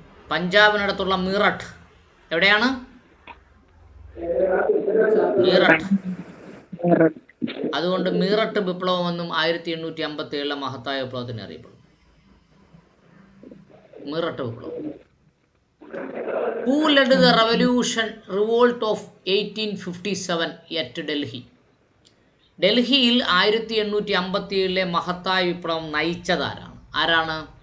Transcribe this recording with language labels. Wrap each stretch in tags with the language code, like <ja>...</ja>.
<ml>പഞ്ചാബിനടുത്തുള്ള മീററ്റ്. എവിടെയാണ്? മീററ്റ്. അതുകൊണ്ട് മീററ്റ് വിപ്ലവം എന്നും 1857 മഹത്തായ വിപ്ലവത്തിന് അറിയപ്പെടും. മീററ്റ് വിപ്ലവം.</ml> <en>Who led the revolt of 1857 at Delhi?</en> <ml>ഡൽഹിയിൽ 1857 മഹത്തായ വിപ്ലവം നയിച്ചതാരാണ്? ആരാണ്?</ml>